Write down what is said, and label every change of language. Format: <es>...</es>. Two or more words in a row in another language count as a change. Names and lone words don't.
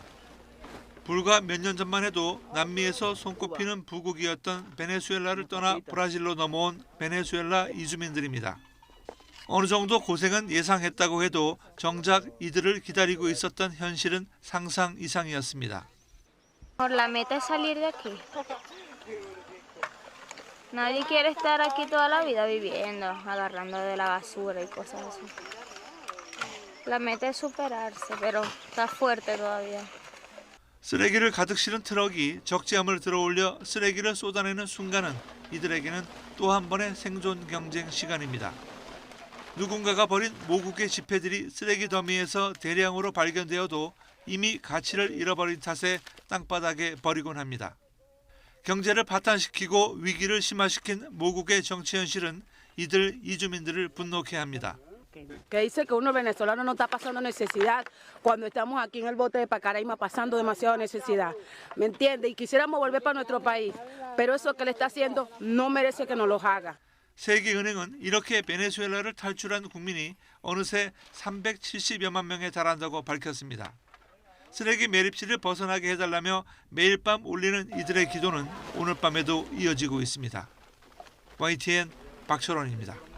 <ko>불과 몇 년 전만 해도 남미에서 손꼽히는 부국이었던 베네수엘라를 떠나 브라질로 넘어온 베네수엘라 이주민들입니다. 어느 정도 고생은 예상했다고 해도 정작 이들을 기다리고 있었던 현실은 상상 이상이었습니다.</ko> <es>Nadie quiere estar aquí toda la vida viviendo, agarrando de la basura y cosas así. La meta es superarse, pero está fuerte todavía.</es> <ko>쓰레기를 가득 실은 트럭이 적재함을 들어올려 쓰레기를 쏟아내는 순간은 이들에게는 또 한 번의 생존 경쟁 시간입니다. 누군가가 버린 모국의 지폐들이 쓰레기 더미에서 대량으로 발견되어도 이미 가치를 잃어버린 탓에 땅바닥에 버리곤 합니다. 경제를 파탄시키고 위기를 심화시킨 모국의 정치 현실은 이들 이주민들을 분노케 합니다.</ko> <es>Que dice que uno venezolano no está pasando necesidad cuando estamos aquí en el bote de Pacaraima pasando demasiada necesidad. ¿Me entiende? Y quisiéramos volver para nuestro país, pero eso que le está haciendo no merece que nos lo haga.</es> <ko>세계은행은 이렇게 베네수엘라를 탈출한 국민이 어느새 370여만 명에 달한다고 밝혔습니다. 쓰레기 매립지를 벗어나게 해달라며 매일 밤 울리는 이들의 기도는 오늘 밤에도 이어지고 있습니다. YTN 박철원입니다.</ko>